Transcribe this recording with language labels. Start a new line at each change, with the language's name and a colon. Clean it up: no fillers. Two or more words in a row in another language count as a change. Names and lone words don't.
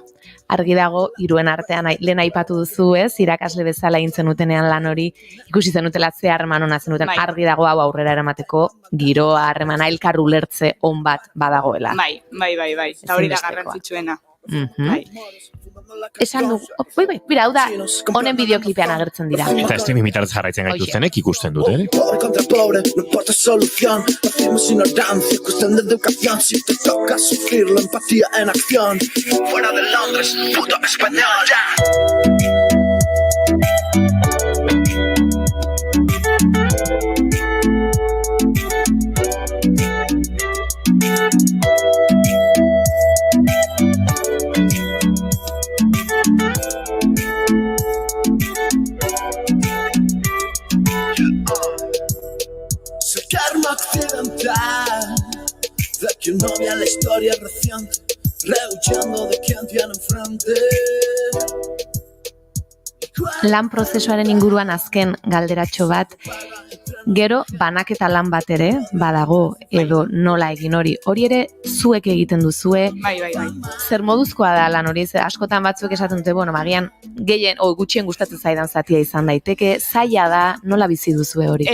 Basque: Argi dago, 3en artean, lehen aipatu duzu ez, irakasle bezala egin zenutenean lan hori, ikusi zenutela ze harreman ona zenuten, argi dago hau aurrera eramateko, giroa, harremana, elkar ulertze on bat badagoela. Bai, eta hori da garrantzitsuena. Bai. Esan du, bira, hau da, honen bideoklipean agertzen dira. Eta streaming bitartez jarraitzen gaituztenek ikusten dute,
Spanish: Pobre contra pobre, no importa solución. Hacemos ignorancia, cuestión de educación. Si te toca sufrirlo, empatía en acción. Fuera de Londres, puto español, Es el karma occidental de que uno vea la historia reciente, rehuyendo de quien tiene enfrente.
Basque: Lan prozesuaren inguruan azken galderatxo bat, gero banaketa lan bat ere, badago edo nola egin hori. Hori ere zuek egiten duzue. Bai. Zer moduzkoa da lan hori, askotan batzuek esaten dute, magian gehien, gutxien gustatzen zaidan zatia izan daiteke, zaila da, nola bizi duzue hori?